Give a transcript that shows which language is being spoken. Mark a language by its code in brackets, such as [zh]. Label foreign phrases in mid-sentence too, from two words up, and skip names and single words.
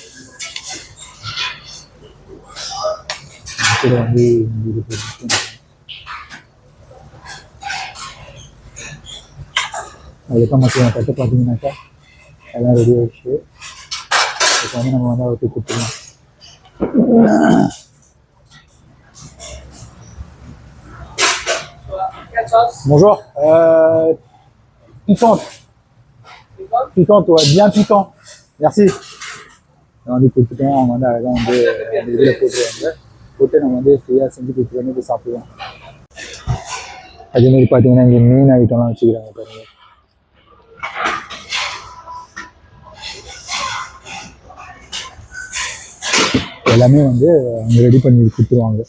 [ta] அது கூட வந்து இது போட்டு அதுக்கப்புறம் மக்கள் கட்டு பார்த்தீங்கன்னாக்கா எல்லாம் ரெடி ஆகிடுச்சு. இப்போ வந்து நம்ம வந்து அவருக்கு கொடுத்துக்கலாம். [fr] Bonjour. Piquante. Piquante, ouais, bien piquant. Merci. [ta] வந்து கொடுத்துட்டோம். அவங்க வந்து அழகாக வந்து அந்த இதில் போட்டுருவாங்க. போட்டு நம்ம வந்து ஃப்ரீயாக செஞ்சு கொடுத்துட்டு வந்து போய் சாப்பிடுவோம். அதேமாரி பார்த்தீங்கன்னா இங்கே மீன் ஐட்டம்லாம் வச்சுக்கிறாங்க பாருங்கள். எல்லாமே வந்து அவங்க ரெடி பண்ணி கொடுத்துருவாங்க.